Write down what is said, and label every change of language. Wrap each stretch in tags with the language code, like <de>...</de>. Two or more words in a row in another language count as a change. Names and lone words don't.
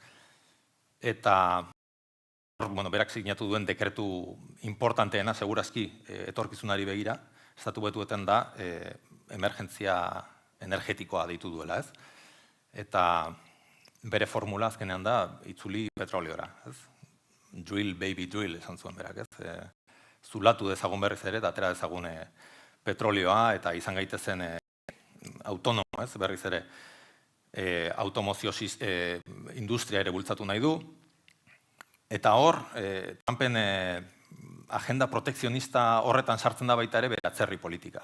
<eu>Eta berak sinatu duen dekretu importanteena, segurazki etorkizunari begira, Estatu Batuetan da emergentzia energetikoa deitu duela, ez? Eta bere formula azkenean da itzuli petroleora, ez?</eu> <en>Drill, baby, drill,</en> <eu>esan zuen berak, ez? Zulatu dezagun berriz ere, eta atera dezagun petrolioa, eta izan gaitezen autonomo, ez? Berriz ere, automozio industria ere bultzatu nahi du. Eta hor, Trumpen agenda protekzionista horretan sartzen da baita ere bere atzerri politika.</eu>